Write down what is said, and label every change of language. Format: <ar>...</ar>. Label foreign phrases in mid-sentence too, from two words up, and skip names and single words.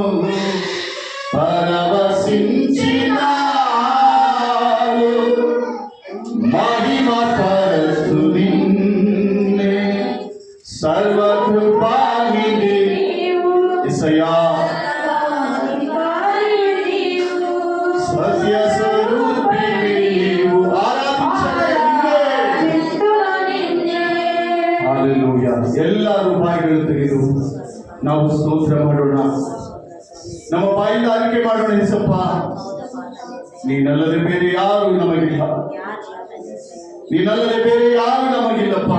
<te>పరవశించినావు మహిమ పరస్తు నిన్నే సర్వకృపానిధి యేసయ్యా సత్య స్వరూపిణి నీవు ಹಲ್ಲೆಲೂಯಾ.</te> <kn>ಎಲ್ಲರೂ ಬಾಯಿಗಳು ತೆಗೆದು ನಾವು ಸ್ತೋತ್ರ ಮಾಡೋಣ. ನಮ್ಮ ಬಾಯಿಂದ ಅರಿಕೆ ಮಾಡೋಣ. ಏಸಪ್ಪ, ನೀನಲ್ಲದೆ ಬೇರೆ ಯಾರು ನಮಗಿಲ್ಲ, ನೀನಲ್ಲದೆ ಬೇರೆ ಯಾರು ನಮಗಿಲ್ಲಪ್ಪ.</kn>